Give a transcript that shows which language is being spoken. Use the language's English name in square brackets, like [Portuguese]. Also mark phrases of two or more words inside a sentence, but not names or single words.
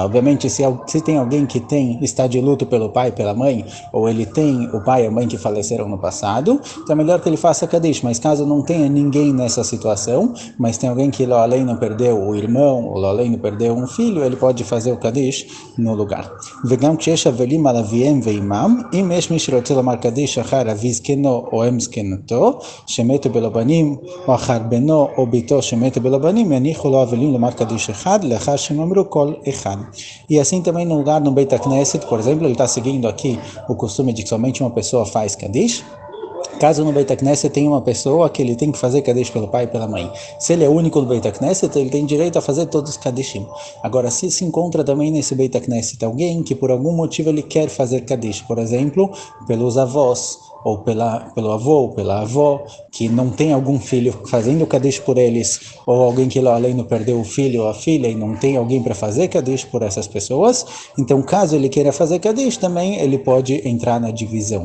[Portuguese] Obviamente, se tem alguém que está de luto pelo pai, pela mãe, ou ele tem o pai e a mãe que faleceram no passado, então é melhor que ele faça Kaddish. Mas caso não tenha ninguém nessa situação, mas tem alguém que lá além não perdeu o irmão, ou lá além não perdeu um filho, ele pode fazer o Kaddish no lugar. [Hebrew] וגם כשיש אבלים על אביהם ואימם, אם יש מי שרוצה לומר קדיש אחר אבי זקנו או אם זקנתו, שמתו בלא בנים, או אחר בנו או ביתו שמתו בלא בנים, יניחו לו אבלים לומר קדיש אחד, לאחר שאמרו כל אחד. [Portuguese] E assim também no lugar no [Hebrew] בית הכנסת, [Portuguese] por exemplo, ele está seguindo aqui o costume de que somente uma pessoa faz Kaddish. Caso no [Hebrew] בית הכנסת [Portuguese] tenha uma pessoa que ele tem que fazer Kaddish pelo pai e pela mãe. Se ele é único no [Hebrew] בית הכנסת, [Portuguese] ele tem direito a fazer todos os Kaddishim. Agora, se se encontra também nesse [Hebrew] בית הכנסת [Portuguese] alguém que por algum motivo ele quer fazer Kaddish, por exemplo, pelos avós, ou pelo avô, ou pela avó, que não tem algum filho fazendo Kaddish por eles, ou alguém que lá além não perdeu o filho ou a filha e não tem alguém para fazer Kaddish por essas pessoas, então caso ele queira fazer Kaddish também, ele pode entrar na divisão.